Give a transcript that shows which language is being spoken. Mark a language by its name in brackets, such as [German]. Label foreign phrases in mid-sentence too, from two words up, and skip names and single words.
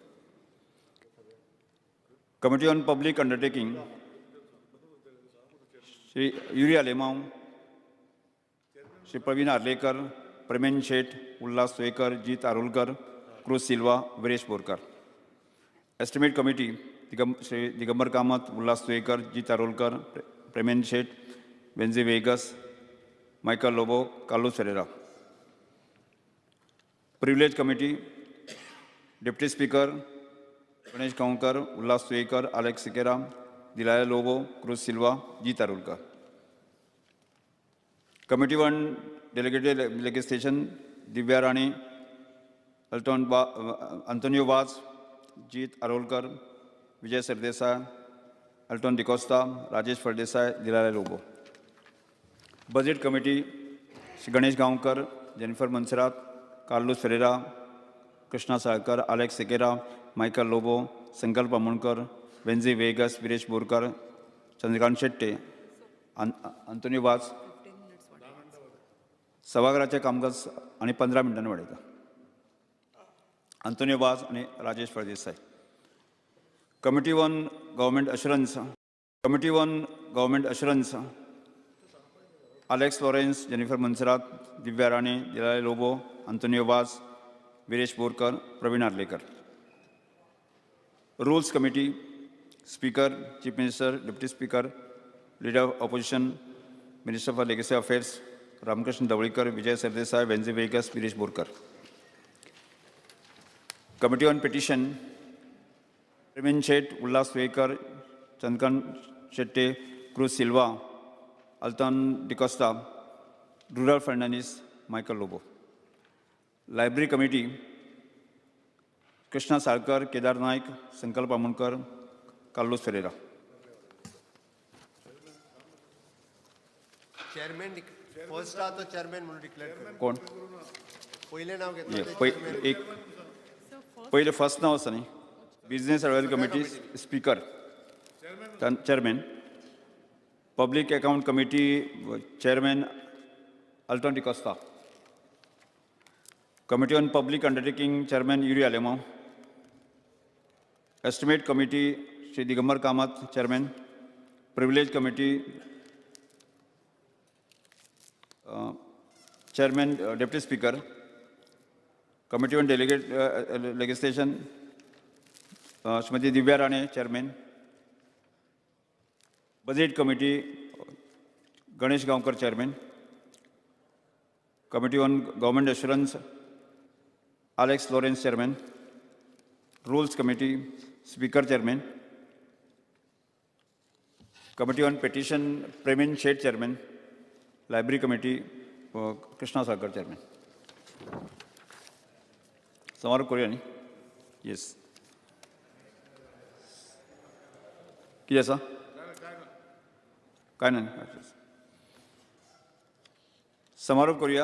[English] Committee on Public Undertaking, Shri Yuri Alemau, Shri Praveen Arlekar, Premen Shet, Ullas Tuekar, Jeet Arulkar, Cruz Silva, Viresh Borkar. Estimate Committee, Shri Digambar Kamath, Ullas Tuekar, Jeet Arulkar, Premen Shet, Benzi Vegas, Michael Lobo, Carlos Ferreira. Privilege Committee, Deputy Speaker, Ganesh Gaonkar, Ullas Tuekar, Alex Sequeira, Dilaya Lobo, Cruz Silva, Jeet Arulkar. Committee on Delegated Legislation, Divya Rani, Antonio Vaz, Jeet Arulkar, Vijay Sirdesai, Alton DeCosta, Rajesh Fardesai, Dilaya Lobo. Budget Committee, Shri Ganesh Gaonkar, Jennifer Mansarat, Carlos Ferreira, Krishna Salkar, Alex Sequeira, Michael Lobo, Sankalp Amonkar, Benzi Vegas, Viresh Borkar, Chandrakant Shetty, Antonio Vaz. [Marathi] सभागृहाचे कामकाज आणि 15 मिनिटांनी वाढयता. Antonio Vaz आणि राजेश फळदेसाय. [English] Committee on Government Assurance. Committee on Government Assurance. Alex Lawrence, Jennifer Mansarat, Divya Rani, Dilaya Lobo, Antonio Vaz, Viresh Borkar, Praveen Arlekar. Rules Committee, Speaker, Chief Minister, Deputy Speaker, Leader of Opposition, Minister for Legacy Affairs, Ramkrishna Davlikar, Vijay Sirdesai, Benzi Vegas, Viresh Borkar. Committee on Petition, Premen Shet, Ullas Tuekar, Chandrakant Shetty, Cruz Silva, Altan DeCosta, Rural Fernandez, Michael Lobo. Library Committee, Krishna Salkar, Kedar Naik, Sankalp Amonkar, Carlos Ferreira. chairman first [Marathi] हा तो चेअरमॅन म्हणून डिक्लेअर कर. कोण? पहिले नाव घेतलं एक पहिले फर्स्ट नाव असं नाही. [English] business advisory committee speaker chairman. public account committee chairman Alton DeCosta. committee on public undertaking chairman Yuri Alemao. estimate committee Shri Digambar Kamat chairman. privilege committee Chairman, Deputy Speaker, Committee on Delegate Legislation, Srimati Divya Rani, Chairman, Budget Committee, Ganesh Gaonkar, Chairman, Committee on Government Assurance, Alex Lawrence, Chairman, Rules Committee, Speaker, Chairman, Committee on Petition, Premen Shet, Chairman, Library Committee, Krishna Salkar, Chairman. [Marathi] समारोप करूया न्ही. येस. [Konkani] कितें आसा? [Marathi] काय नाही. समारोप करूया.